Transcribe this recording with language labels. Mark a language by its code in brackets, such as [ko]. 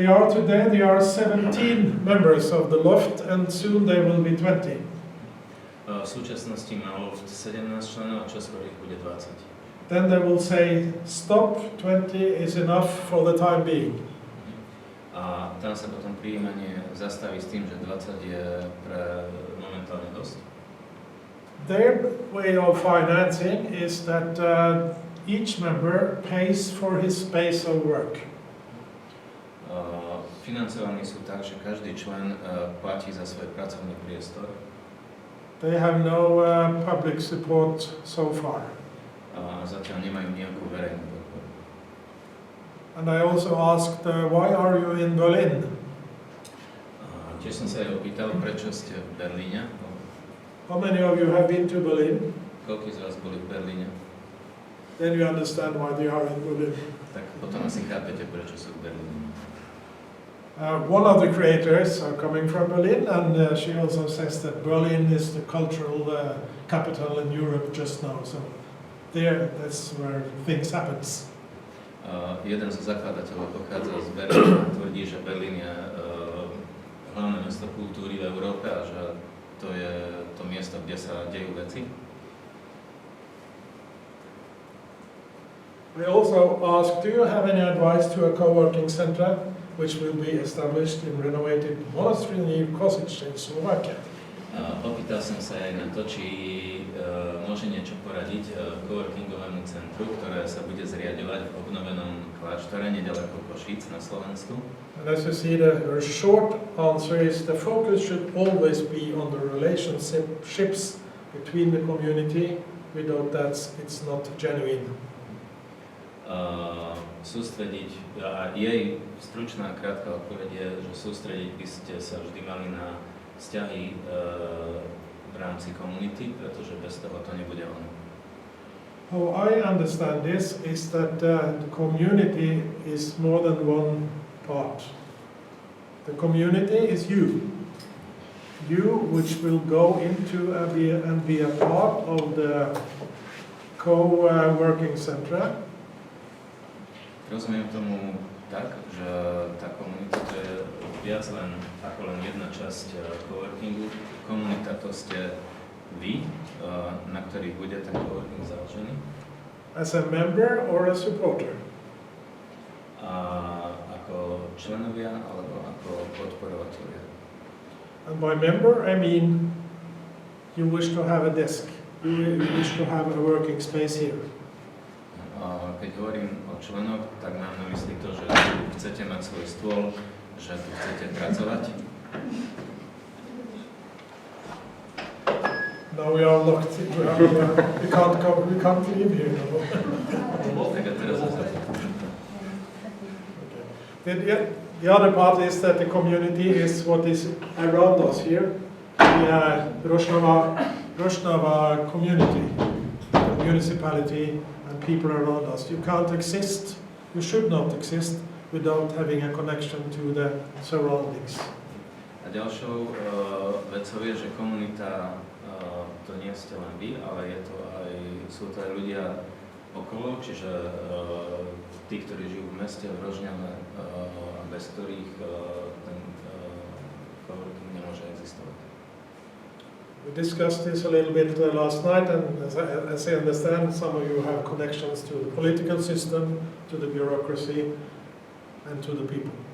[en] Today there are 17 members of the LOFT and soon there will be 20. [sk] V súčasnosti má loft 17 členov a čoskoro ich bude 20. [en] Then they will say, stop, 20 is enough for the time being. [sk] A tam sa potom prijímanie zastaví s tým, že 20 je pre momentálne dosť. [en] Their way of financing is that each member pays for his space of work. [sk] Financovaní sú tak, že každý člen platí za svoj pracovný priestor. [en] They have no public support so far. [sk] A zatiaľ nemajú nejakú verejnú podporu. [en] And I also asked, why are you in Berlin? [sk] Tiež som sa aj opýtal, prečo ste v Berlíne. [en] How many of you have been to Berlin? [sk] Koľko z vás boli v Berlíne? [en] Then you understand why they are in Berlin. [sk] Tak potom asi chápete, prečo sú v Berlíne. [en] One of the creators are coming from Berlin, and she also says that Berlin is the cultural capital in Europe just now. So there, that's where things happens. [sk] Jeden zo zakladateľov pochádza z Berlína a tvrdí, že Berlín je hlavné mesto kultúry v Európe a že to je to miesto, kde sa dejú veci. [en] I also asked, do you have any advice to a co-working center which will be established in renovated monastery near Kosice in Slovakia? [sk] Opýtal som sa aj na to, či môže niečo poradiť co-workingovému centru, ktoré sa bude zriaďovať v obnovenom kláštore nedaleko Košíc na Slovensku. [en] And as you see, the short answer is the focus should always be on the relationships between the community. Without that, it's not genuine. [sk] Sústrediť, a jej stručná krátka odpoveď je, že sústrediť by ste sa vždy mali na vzťahy v rámci komunity, pretože bez toho to nebude ono. [en] How I understand this is that the community is more than one part. The community is you. You, which will go into and be a part of the co-working center. [sk] Rozumiem tomu tak, že tá komunita to je viac ako len jedna časť coworkingu. Komunita to ste vy, na ktorých bude ten coworking založený. [en] As a member or a supporter? [sk] Ako členovia alebo ako podporovatelia. [en] And by member, I mean you wish to have a desk. You wish to have a working space here. [sk] Keď hovorím o členoch, tak mám na mysli to, že chcete mať svoj stôl, že tu chcete pracovať. [en] No, we are locked. We can't leave here. No? The other part is that the community is what is around us here. The Rožňava community, the municipality, and people around us. You can't exist, you should not exist, without having a connection to the surroundings. [sk] A ďalšou vecou je, že komunita to nie ste len vy, ale sú to aj ľudia okolo, čiže tí, ktorí žijú v meste, v Rožňave, a bez ktorých ten coworking nemôže existovať. [en] We discussed this a little bit last night, and as I understand, some of you have connections to the political system, to the bureaucracy, and to the people.